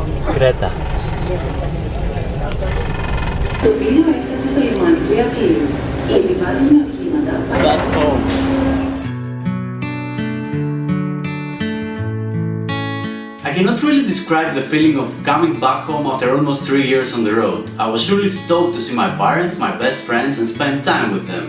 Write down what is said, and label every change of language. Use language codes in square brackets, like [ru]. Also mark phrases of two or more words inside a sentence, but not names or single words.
[el] Κρέτα. Το πλοίο έφτασε στο λιμάνι του Ηρακλείου. [en] That's home. I cannot really describe the feeling of coming back home after almost 3 years on the road. I was surely stoked to see my parents, my best friends, and spend time with them.